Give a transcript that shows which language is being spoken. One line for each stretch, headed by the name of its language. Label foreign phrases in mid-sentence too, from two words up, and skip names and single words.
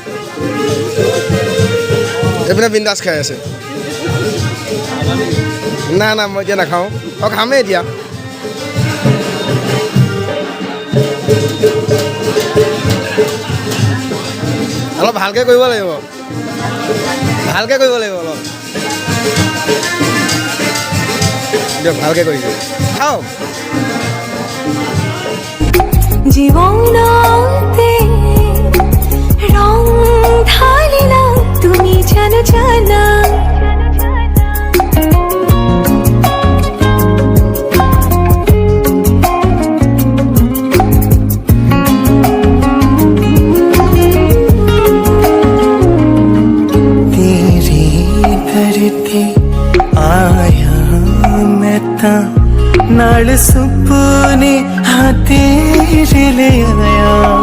Assamese: এইপিনে বিন্দাছ খাই আছে না না মই এতিয়া নাখাওঁ খামেই এতিয়া অলপ ভালকৈ কৰিব লাগিব ভালকৈ কৰিব লাগিব অলপ দিয়ক ভালকৈ কৰিছে খাওক জীৱনতে ৰং ঢালিলা তুমি জানো জানা
Punjabi: ਤੇਰੇ ਧਰਤੇ ਆਇਆ ਮੈਂ ਤਾਂ ਨਾਲ ਸੁਪਨੇ ਹਾਂ ਤੇਰੇ ਲੈ ਆਇਆ